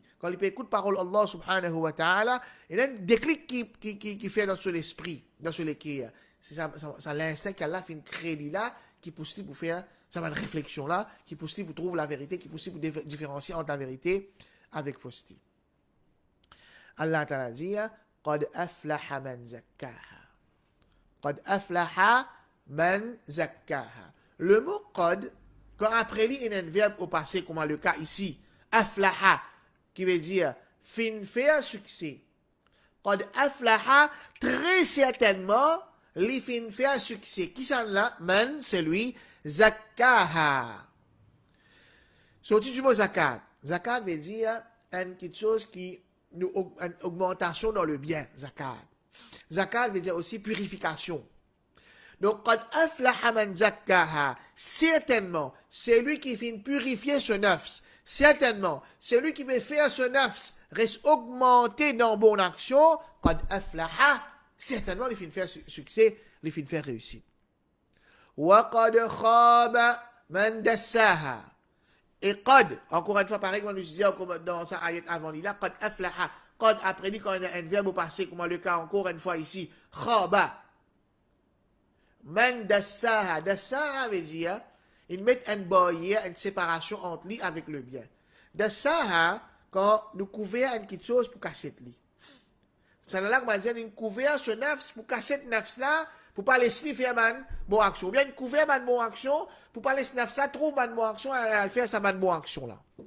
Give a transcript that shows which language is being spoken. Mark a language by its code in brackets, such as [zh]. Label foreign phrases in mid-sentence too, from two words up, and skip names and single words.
[fr] Quand il peut écouter parole [ar] الله سبحانه وتعالى, [fr] il y a un déclic qui fait dans son esprit, dans son cœur. C'est ça l'instinct qu'Allah fait créer là, qui pousse pour faire ça une réflexion là, qui pousse pour trouver la vérité, qui pousse pour différencier entre la vérité avec fausseté. Allah Ta'ala dit [ar] قد أفلح من زكاها. قد أفلح من زكاها. [fr] Le mot qad, quand après lui il y a un verbe au passé, comme le cas ici, aflaha, qui veut dire fin faire succès. [ar] قد أفلح, [fr] très certainement, li fin fait un succès. Qui s'en là? Man, c'est lui, zakkaha. Sorti du mot zakat. Zakat veut dire quelque chose qui nous une augmentation dans le bien, zakat. Zakat veut dire aussi purification. Donc, [ar] قد أفلح من زكاها, [fr] certainement, c'est lui qui finit purifier ce nafs. Certainement, c'est lui qui peut faire ce nafs reste augmenté dans bonne action. [ar] قد أفلح, [fr] certainement, il finit faire succès, il finit faire réussir. [ar] وقد خاب من دساها. [fr] Et qad, encore une fois, pareil, comme on disait dans sa ayat avant, il a [ar] قد أفلح. [fr] Qad, après dit, quand on a un verbe au passé, comme le cas encore une fois ici, khaba. [ar] من دساها. [fr] Dassaha veut dire, il met une barrière, une séparation entre lui avec le bien. Dassaha, quand nous couvrons quelque chose pour cacher lui. Ça n'a là qu'on dire, nous couvrons ce nafs pour cacher ce nafs là, pour pas laisser faire man bonne action. Ou bien nous couvrons man bonne action, pour pas laisser nafs ça trop man bonne action, elle faire sa man bonne action là.